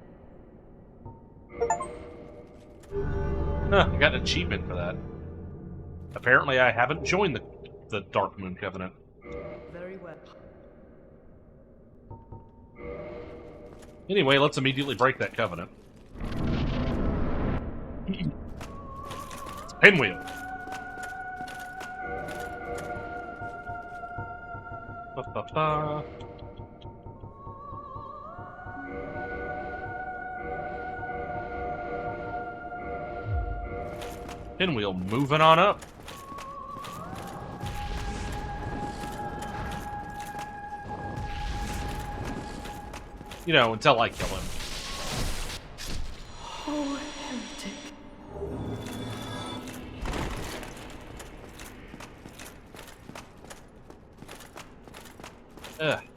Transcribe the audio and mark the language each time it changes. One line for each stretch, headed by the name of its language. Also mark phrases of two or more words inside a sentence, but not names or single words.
English: Huh, I got an achievement for that. Apparently I haven't joined the Dark Moon Covenant. very well. Anyway, let's immediately break that covenant. Pinwheel. Ba-ba-ba. Pinwheel moving on up. You know, until I kill him. Oh, heretic. Ugh.